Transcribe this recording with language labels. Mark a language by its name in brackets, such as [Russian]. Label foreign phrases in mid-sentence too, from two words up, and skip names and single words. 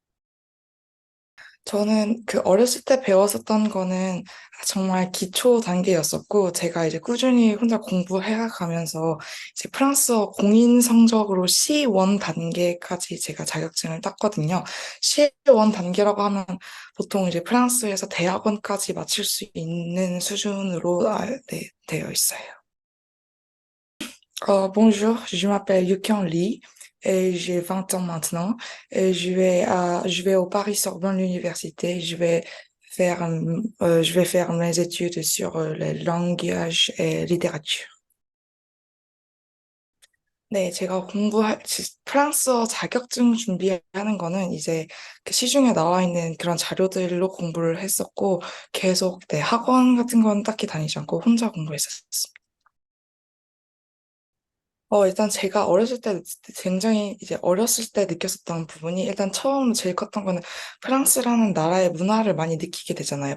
[Korean] 저는 그 어렸을 때 배웠었던 거는 정말 기초 단계였었고, 제가 이제 꾸준히 혼자 공부해 가면서 이제 프랑스어 공인 성적으로 C1 단계까지 제가 자격증을 땄거든요. C1 단계라고 하면 보통 이제 프랑스에서 대학원까지 마칠 수 있는 수준으로 네, 되어 있어요. [French] Bonjour, je m'appelle Yukian Lee et j'ai 20 ans maintenant et je vais au Paris Sorbonne l'université. Je vais faire mes études sur les langages et littérature. [Korean] 네, 제가 프랑스어 자격증 준비하는 거는 이제 그 시중에 나와 있는 그런 자료들로 공부를 했었고 계속 네, 학원 같은 건 딱히 다니지 않고 혼자 공부했었어요. 일단 제가 어렸을 때 굉장히 이제 어렸을 때 느꼈었던 부분이 일단 처음 제일 컸던 거는 프랑스라는 나라의 문화를 많이 느끼게 되잖아요.